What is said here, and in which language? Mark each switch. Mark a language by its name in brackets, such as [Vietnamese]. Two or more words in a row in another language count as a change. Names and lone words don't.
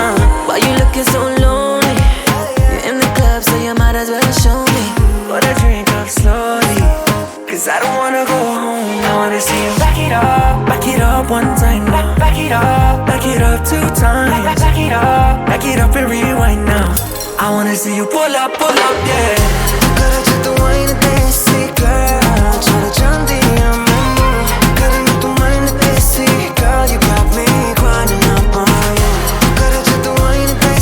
[English] Why you looking so lonely? You're in the club so you might as well show me what I drink up slowly, cause I don't wanna go home. I wanna see you back it up one time now, back it up 2 times, back it up and rewind now. I wanna see you pull up, yeah. [Hindi] तू वाइन देसी girl, चल चंदी अम्मू, करे तू वाइन देसी girl, [English] you got me grinding up on you. [Hindi] करे तू वाइन